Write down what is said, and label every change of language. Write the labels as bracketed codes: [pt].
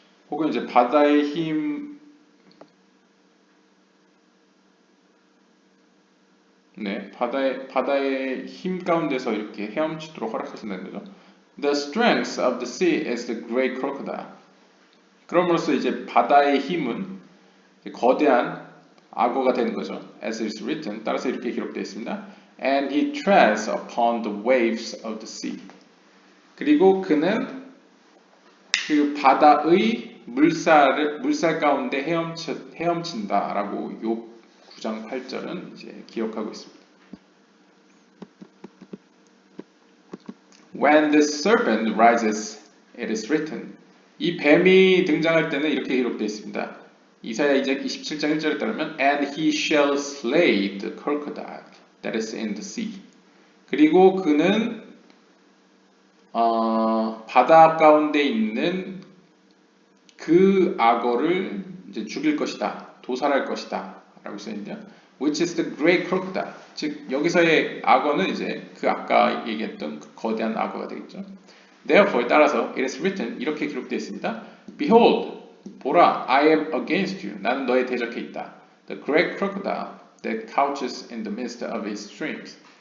[ko] 혹은 이제 바다의 힘, 네, 바다의 힘 가운데서 이렇게 헤엄치도록 허락하신다는 거죠. [en] The strength of the sea is the great crocodile. [ko] 그럼으로써 이제 바다의 힘은 거대한 악어가 되는 거죠. [en] As is written, [ko] 따라서 이렇게 기록되어 있습니다. [en] And he treads upon the waves of the sea. [ko] 그리고 그는 그 바다의 물살 가운데 헤엄친다라고 욥 9장 8절은 이제 기억하고 있습니다. [en] When the serpent rises, it is written. [ko] 이 뱀이 등장할 때는 이렇게 기록되어 있습니다. 이사야 27장 1절에 따르면 [en] And he shall slay the crocodile that is in the sea. [ko] 그리고 그는 바다 가운데 있는 그 악어를 이제 죽일 것이다, 도살할 것이다 라고 써있는데요. [en] Which is the great crocodile. [ko] 즉 여기서의 악어는 이제 그 아까 얘기했던 그 거대한 악어가 되겠죠. [en] Therefore [ko] 따라서 [en] it is written [ko] 이렇게 기록되어 있습니다. [en] Behold, [ko] 보라, [en] I am against you. [ko] 나는 너에 대적해 있다. [en] The great crocodile that couches in the midst of his streams.